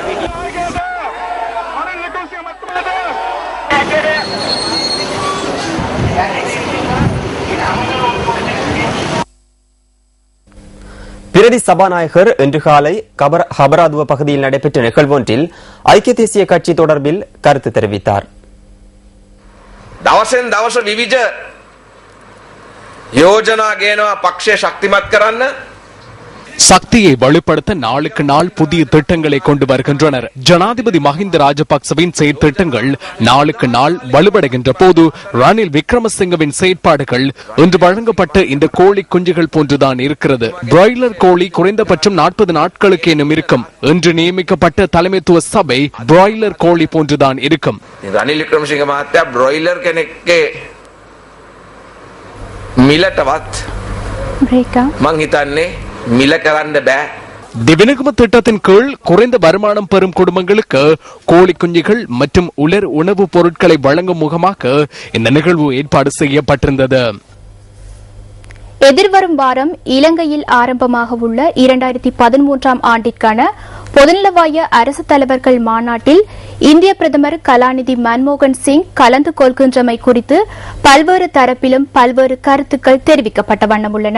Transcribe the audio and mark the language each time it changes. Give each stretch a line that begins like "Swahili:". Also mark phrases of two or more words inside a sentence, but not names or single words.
Tamil: பிரதி சபாநாயகர் இன்று காலை ஹபராதுவ பகுதியில் நடைபெற்ற நிகழ்வொன்றில் ஐக்கிய தேசிய கட்சி தொடர்பில் கருத்து தெரிவித்தார்.
Sinhala: දවසෙන් දවස විවිධ යෝජනා ගේනවා පක්ෂය ශක්තිමත් කරන්න.
Tamil: சக்தியை வலுப்படுத்த நாளுக்கு நாள் புதிய திட்டங்களை கொண்டு வருகின்றனர். ஜனாதிபதி மஹிந்த ராஜபக்சவின் செயற்திட்டங்கள் நாளுக்கு நாள் வலுவடைகின்ற போது ரணில் விக்ரமசிங்கவின் செயற்பாடுகள் இன்று வழங்கப்பட்ட இந்த கோழி குஞ்சுகள் போன்றுதான் இருக்கிறது. பிராய்லர் கோழி குறைந்தபட்சம் 40 நாட்களுக்கேனும் இருக்கும். இன்று நியமிக்கப்பட்ட தலைமைத்துவ சபை பிராய்லர் கோழி போன்றுதான் இருக்கும்.
Sinhala: ரணில் விக்ரமசிங்க மහත්තයා බ්‍රොයිලර් කෙනෙක්ගේ මිලටවත් මං හිතන්නේ මිල කරන්න බෑ.
Tamil: திவினகும திட்டத்தின் கீழ் குறைந்த வருமானம் பெறும் குடும்பங்களுக்கு கோழி குஞ்சுகள் மற்றும் உலர் உணவுப் பொருட்களை வழங்கும் முகமாக இந்த நிகழ்வு ஏற்பாடு செய்யப்பட்டிருந்தது. எதிர்வரும் வாரம் இலங்கையில் ஆரம்பமாக உள்ள 2013ஆம் ஆண்டிற்கான பொதுநலவாய அரசு தலைவர்கள் மாநாட்டில் இந்திய பிரதமர் கலாநிதி மன்மோகன் சிங் கலந்து கொள்கின்றமை குறித்து பல்வேறு தரப்பிலும் பல்வேறு கருத்துக்கள் தெரிவிக்கப்பட்ட வண்ணம் உள்ளன.